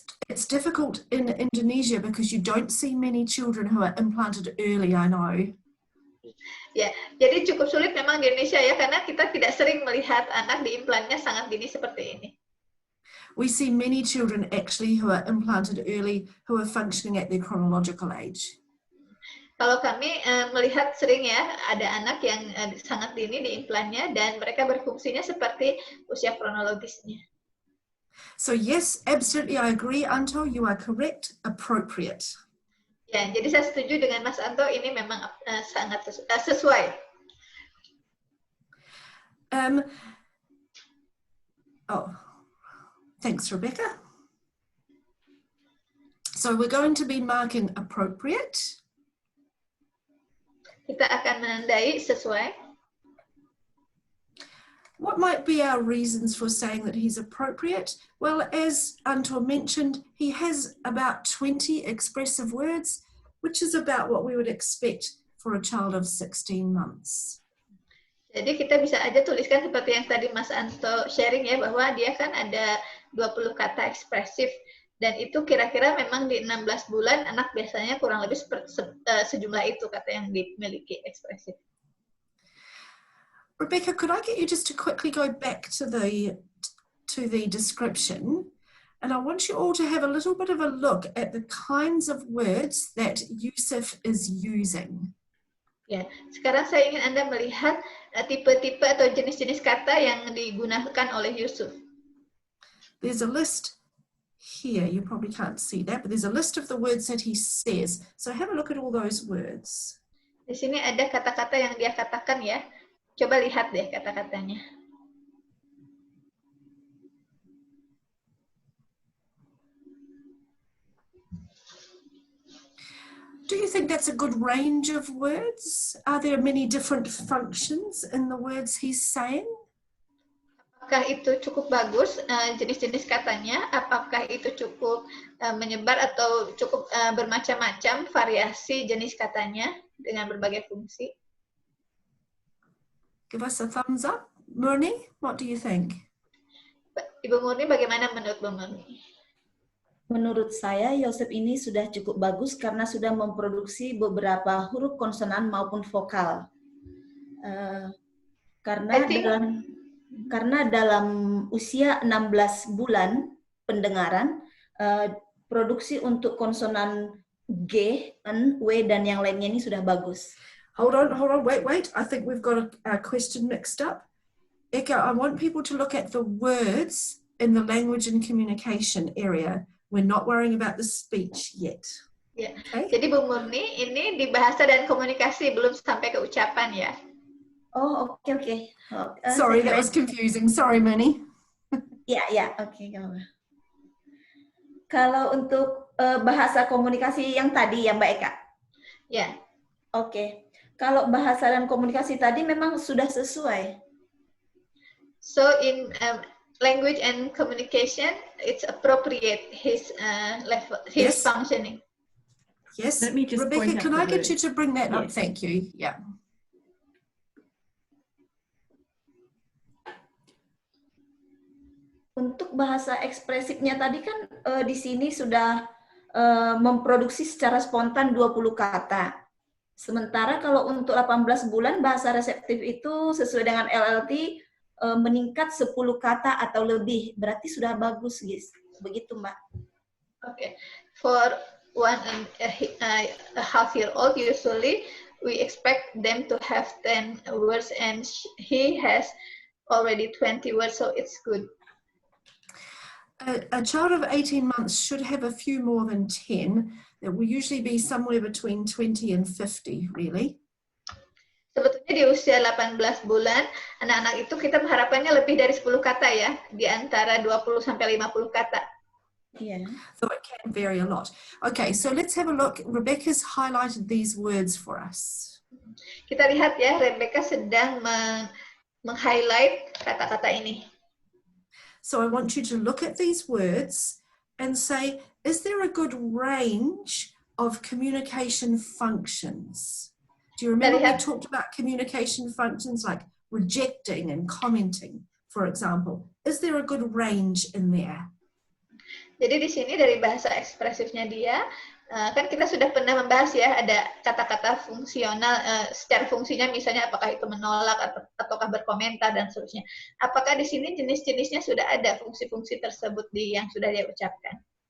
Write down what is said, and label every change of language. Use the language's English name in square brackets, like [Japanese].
[English] It's difficult in Indonesia because you don't see many children who are implanted early, I know. [Indonesian] Ya, jadi cukup sulit memang di Indonesia ya, karena kita tidak sering melihat anak diimplannya sangat dini seperti ini. [English] We see many children actually who are implanted early who are functioning at their chronological age. [Indonesian] Kalau kami melihat sering ya, ada anak yang sangat dini diimplannya dan mereka berfungsinya seperti usia kronologisnya. [English] So yes, absolutely I agree, Anto, you are correct, appropriate. [Indonesian] Ya, jadi saya setuju dengan Mas Anto, ini memang sangat sesuai. [English] Thanks, Rebecca. So we're going to be marking appropriate. [Indonesian] Kita akan menandai sesuai. [English] What might be our reasons for saying that he's appropriate? Well, as Anto mentioned, he has about 20 expressive words, which is about what we would expect for a child of 16 months. [Indonesian] Jadi kita bisa aja tuliskan seperti yang tadi Mas Anto sharing ya, bahwa dia kan ada 20 kata ekspresif, dan itu kira-kira memang di 16 bulan anak biasanya kurang lebih sejumlah itu kata yang dimiliki ekspresif. [English] Rebecca, could I get you just to quickly go back to the description, and I want you all to have a little bit of a look at the kinds of words that Yusuf is using. [Indonesian] Ya, sekarang saya ingin Anda melihat tipe-tipe atau jenis-jenis kata yang digunakan oleh Yusuf. [English] There's a list here, you probably can't see that, but there's a list of the words that he says. So have a look at all those words. [Indonesian] Di sini ada kata-kata yang dia katakan ya. Coba lihat deh kata-katanya. [English] Do you think that's a good range of words? Are there many different functions in the words he's saying? [Indonesian] Apakah itu cukup bagus jenis-jenis katanya? Apakah itu cukup menyebar atau cukup bermacam-macam variasi jenis katanya dengan berbagai fungsi? [English] Give us a thumbs up. Murni, what do you think? [Indonesian] Ibu Murni, bagaimana menurut Bu Murni? Menurut saya, Yosef ini sudah cukup bagus karena sudah memproduksi beberapa huruf konsonan maupun vokal. Karena Karena dalam usia 16 bulan pendengaran, produksi untuk konsonan G, N, W, dan yang lainnya ini sudah bagus. [English] Hold on, wait. I think we've got a question mixed up. Eka, I want people to look at the words in the language and communication area. We're not worrying about the speech yet. [Indonesian] Ya. [English] Okay? [Indonesian] Jadi Bu Murni, ini di bahasa dan komunikasi, belum sampai ke ucapan ya. Oh, oke. [English] Sorry, that was confusing. Sorry, Muni. [Indonesian] Ya, oke. Kalau untuk bahasa komunikasi yang tadi ya Mbak Eka? Ya. Oke. Kalau bahasa dan komunikasi tadi memang sudah sesuai. [English] So in language and communication, it's appropriate his level, his functioning. Yes. Let me just Rebecca, point out can I the get you to bring that up? Yes. Thank you. Yeah. [Indonesian] Untuk bahasa ekspresifnya tadi kan di sini sudah memproduksi secara spontan 20 kata. Sementara kalau untuk 18 bulan bahasa reseptif itu sesuai dengan LLT meningkat 10 kata atau lebih. Berarti sudah bagus, guys. Begitu, Mbak. [English] Okay. For 1.5 year old, usually we expect them to have 10 words and he has already 20 words, so it's good. A child of 18 months should have a few more than 10. It will usually be somewhere between 20 and 50, really. [Indonesian] Sebetulnya di usia 18 bulan, anak-anak itu kita mengharapkannya lebih dari 10 kata ya, di antara 20 sampai 50 kata. [English] Yeah. So it can vary a lot. Okay, so let's have a look. Rebecca's highlighted these words for us. [Indonesian] Kita lihat ya, Rebecca sedang meng-highlight kata-kata ini. [English] So I want you to look at these words and say, is there a good range of communication functions? Do you remember we talked about communication functions like rejecting and commenting, for example? Is there a good range in there? [Indonesian] Jadi di sini dari bahasa ekspresifnya dia, kan kita sudah pernah membahas ya, ada kata-kata fungsional, secara fungsinya misalnya apakah itu menolak ataukah berkomentar dan seterusnya. Apakah di sini jenis-jenisnya sudah ada fungsi-fungsi tersebut yang sudah dia ucapkan?